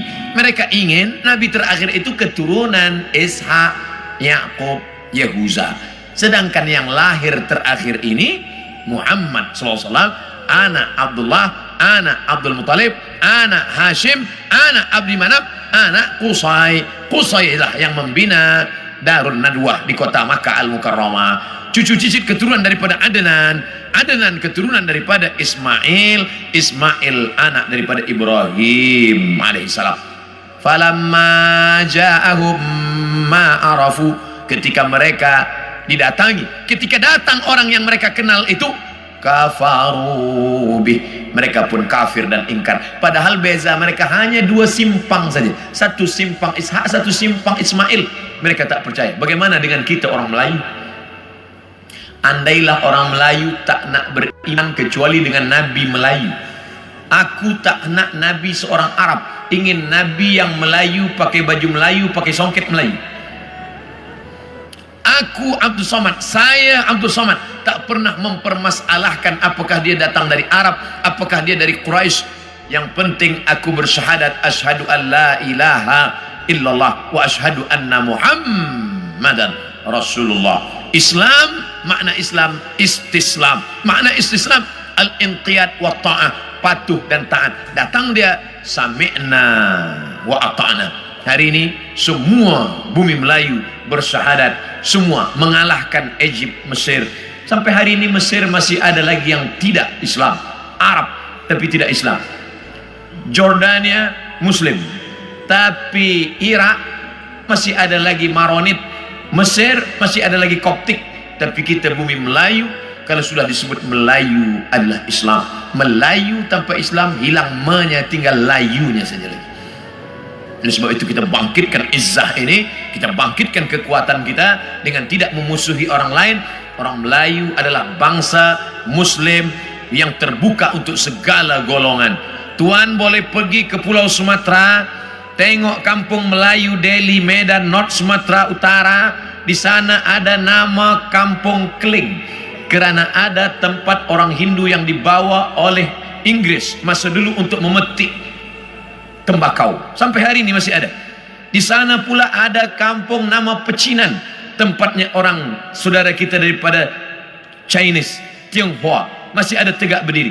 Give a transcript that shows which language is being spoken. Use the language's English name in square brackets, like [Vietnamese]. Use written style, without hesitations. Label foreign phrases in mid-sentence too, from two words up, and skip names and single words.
[Malay] Mereka ingin Nabi terakhir itu keturunan Ishak, Yakub, Yahuza. Sedangkan yang lahir terakhir ini Muhammad SAW, anak Abdullah, anak Abdul Muttalib, anak Hashim, anak Abdi Manaf, anak Qusay. Qusay lah yang membina Darun Nadwah di kota Makkah Al-Mukarramah. Cucu cicit keturunan daripada Adnan, Adnan keturunan daripada Ismail, Ismail anak daripada Ibrahim alaihissalam. [Arabic] فلما جاءهم ما عرفوا, [Malay] ketika mereka didatangi, ketika datang orang yang mereka kenal itu, [Arabic] كفروا به, [Malay] mereka pun kafir dan ingkar. Padahal beza mereka hanya 2 simpang saja, satu simpang Ishak, satu simpang Ismail. Mereka tak percaya. Bagaimana dengan kita orang Melayu? Andailah orang Melayu tak nak beriman kecuali dengan Nabi Melayu. Aku tak nak Nabi seorang Arab, ingin Nabi yang Melayu, pakai baju Melayu, pakai songket Melayu. Aku Abdul Somad, saya Abdul Somad, tak pernah mempermasalahkan apakah dia datang dari Arab, apakah dia dari Quraisy. Yang penting aku bersyahadat [Arabic] أشهد أن لا إله إلا الله وأشهد أن محمدا رسول الله. [Malay] Islam, makna Islam istislam. Makna istislam [Arabic] الانقياد والطاعة, [Malay] patuh dan taat. Datang dia [Arabic] سمعنا وأطعنا. [Malay] Hari ini semua bumi Melayu bersyahadat, semua mengalahkan Egypt, Mesir. Sampai hari ini Mesir masih ada lagi yang tidak Islam, Arab tapi tidak Islam. Jordania Muslim, tapi Irak masih ada lagi Maronit. Mesir masih ada lagi Koptik. Tapi kita bumi Melayu, kalau sudah disebut Melayu adalah Islam. Melayu tanpa Islam hilang me-nya, tinggal layunya saja lagi. Oleh sebab itu kita bangkitkan izzah ini, kita bangkitkan kekuatan kita dengan tidak memusuhi orang lain. Orang Melayu adalah bangsa Muslim yang terbuka untuk segala golongan. Tuan boleh pergi ke Pulau Sumatera, tengok kampung Melayu Delhi, Medan, North Sumatera Utara. Di sana ada nama Kampung Keling, kerana ada tempat orang Hindu yang dibawa oleh Inggris masa dulu untuk memetik tembakau. Sampai hari ini masih ada. Di sana pula ada kampung nama Pecinan, tempatnya orang saudara kita daripada Chinese, Tionghoa, masih ada tegak berdiri.